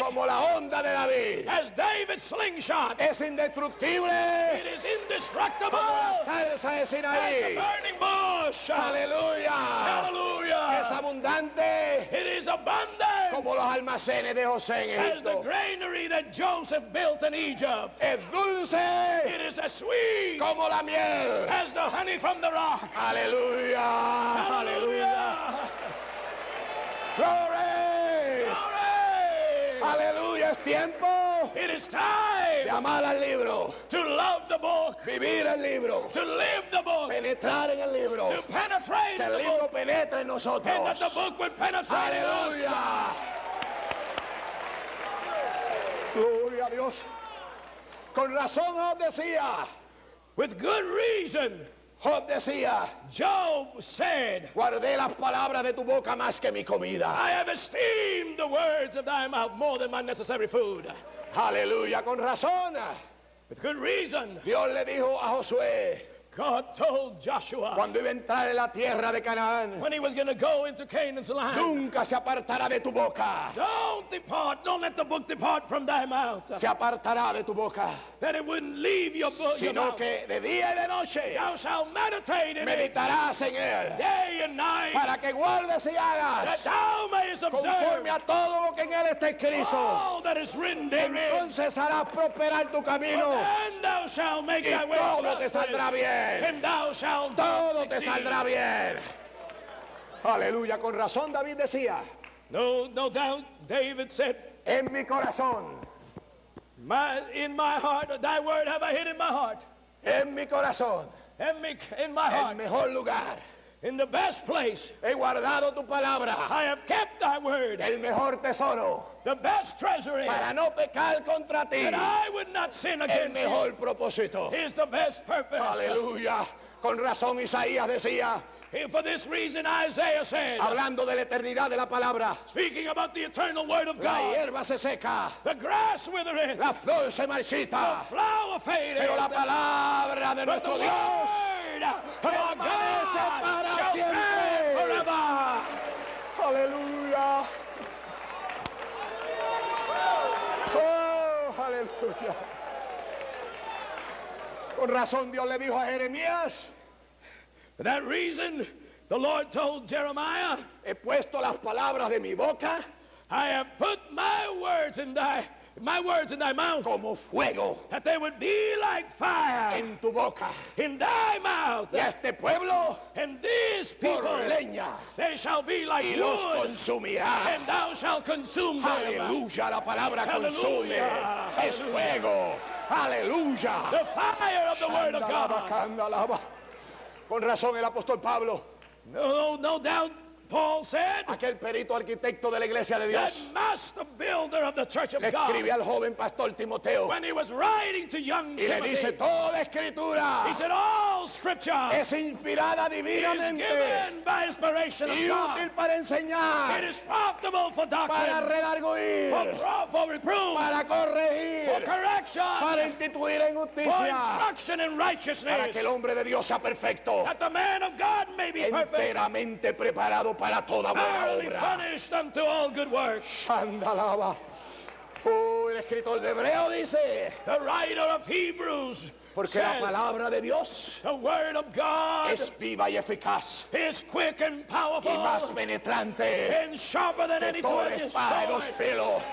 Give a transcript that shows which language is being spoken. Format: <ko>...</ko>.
<es>como la onda de David.</es> <en>as David's slingshot.</en> <es>Es indestructible</es> <en>It is indestructible</en> <es>como la salsa de</es> <en>as the</en> <es>Sinaí.</es> <en>burning bush.</en> <es>Aleluya. Es</es> <en>Hallelujah.</en> <es>abundante</es> <en>It is abundant</en> <es>como los almacenes de José en</es> <en>as the</en> <es>Egipto.</es> <en>granary that Joseph built in Egypt.</en> <es>Es dulce</es> <en>It is as sweet</en> <es>como la miel.</es> <en>as the honey from the rock.</en> <es>Aleluya. Aleluya. Gloria.</es> <en>Glory.</en> <es>Aleluya. Es tiempo</es> <en>It is</en> <es>de</es> <en>time</en> <es>amar al libro,</es> <en>to love the book,</en> <es>vivir el libro,</es> <en>to live the book,</en> <es>penetrar en el libro,</es> <en>to penetrate</en> <es>que el</es> <en>the</en> <es>libro</es> <en>book,</en> <es>penetre en</es> <en>and that</en> <es>nosotros.</es> <en>the book would penetrate in us.</en> <es>Aleluya. Gloria a Dios. Con razón Job decía,</es> <en>With good reason,</en> <es>Job decía,</es> <en>Job said,</en> <es>guardé las palabras de tu boca más que mi comida.</es> <en>I have esteemed the words of thy mouth more than my necessary food.</en> <es>Aleluya, con razón.</es> <en>With good reason,</en> <es>Dios le dijo a Josué,</es> <en>God told Joshua</en> <es>cuando iba a entrar en la tierra de Canaán,</es> <en>when he was going to go into Canaan's land,</en> <es>nunca se apartará de tu boca.</es> <en>don't depart, don't let the book depart from thy mouth,</en> <es>Se apartará de tu boca,</es> <en>that it wouldn't leave your book. Your</en> <es>sino</es> <en>mouth.</en> <es>que de día y de noche</es> <en>Thou shalt meditate in it</en> <es>meditarás en él,</es> <en>day and night,</en> <es>para que guardes y hagas</es> <en>that thou mayest observe</en> <es>conforme a todo lo que en él está escrito.</es> <en>all that is written therein.</en> <es>Entonces harás prosperar tu camino,</es> <en>And thou shalt make</en> <es>y</es> <en>thy way</en> <es>todo te saldrá</es> <en>prosperous,</en> <es>bien.</es> <en>and thou shalt</en> <es>Todo te</es> <en>succeed.</en> <es>saldrá bien. Aleluya, con razón David decía,</es> <en>No doubt David said,</en> <es>en mi corazón,</es> <en>in my heart, thy word have I hid in my heart,</en> <es>en mi corazón,</es> <en>in my</en> <es>el</es> <en>heart,</en> <es>mejor lugar,</es> <en>in the best place.</en> <es>he guardado tu palabra,</es> <en>I have kept thy word,</en> <es>el mejor tesoro,</es> <en>the best treasury,</en> <es>para no pecar contra ti,</es> <en>that I would not sin</en> <es>el</es> <en>against</en> <es>mejor</es> <en>you.</en> <es>propósito.</es> <en>Is the best purpose.</en> <es>Aleluya, con razón Isaías decía,</es> <en>For this reason Isaiah said,</en> <es>hablando de la eternidad de la palabra,</es> <en>speaking about the eternal word of</en> <es>la</es> <en>God,</en> <es>hierba se seca,</es> <en>the grass withereth,</en> <es>la flor se marchita,</es> <en>flower fadeth,</en> <es>pero la palabra de</es> <en>but the</en> <es>nuestro Dios</es> <en>word of our</en> <es>permanece</es> <en>God</en> <es>para</es> <en>shall</en> <es>siempre.</es> <en>stand forever.</en> <es>Aleluya. Oh, aleluya. Con razón Dios le dijo a Jeremías,</es> <en>For that reason, the Lord told Jeremiah,</en> <es>he puesto las palabras de mi boca</es> <en>I have put my words in thy mouth,</en> <es>como fuego</es> <en>that they would be like fire</en> <es>en tu boca.</es> <en>in thy mouth.</en> <es>Y a este pueblo</es> <en>And these</en> <es>por</es> <en>people,</en> <es>leña</es> <en>they shall be like</en> <es>y los</es> <en>wood,</en> <es>consumirá.</es> <en>and thou shalt consume them.</en> <es>Aleluya, la palabra consume. Aleluya. Es fuego. Aleluya.</es> <en>The fire of the word of Candalaba, God. candalaba.</en> <es>Con razón el apóstol Pablo,</es> <en>No doubt, Paul said,</en> <es>aquel perito arquitecto de la iglesia de</es> <en>that</en> <es>Dios,</es> <en>master builder of the church of</en> <es>le escribe</es> <en>God,</en> <es>al joven pastor Timoteo</es> <en>when he was writing to young</en> <es>y le dice,</es> <en>Timothy,</en> <es>toda escritura</es> <en>he said, all scripture</en> <es>es inspirada</es> <en>is</en> <es>divinamente</es> <en>given by inspiration of</en> <es>y</es> <en>God.</en> <es>útil para</es> <en>It</en> <es>enseñar,</es> <en>is profitable for</en> <es>para</es> <en>doctrine,</en> <es>redarguir,</es> <en>for reproof,</en> <es>para</es> <en>for</en> <es>corregir,</es> <en>correction,</en> <es>para instituir en</es> <en>for</en> <es>justicia,</es> <en>instruction in</en> <es>para</es> <en>righteousness,</en> <es>que el hombre de Dios sea perfecto,</es> <en>that the man of God may be perfect,</en> <es>enteramente preparado para toda buena</es> <en>thoroughly</en> <es>obra.</es> <en>furnished unto all good works. Shandalaba.</en> <es>Oh, el escritor de Hebreo dice,</es> <en>The writer of Hebrews</en> <es>porque la</es> <en>says,</en> <es>palabra de Dios</es> <en>the word of God</en> <es>es viva y eficaz</es> <en>is quick and</en> <es>y</es> <en>powerful</en> <es>más penetrante</es> <en>and sharper than</en> <es>que</es> <en>any</en> <es>toda</es> <en>two-edged</en> <es>espada de dos</es> <en>sword,</en> <es>filos</es>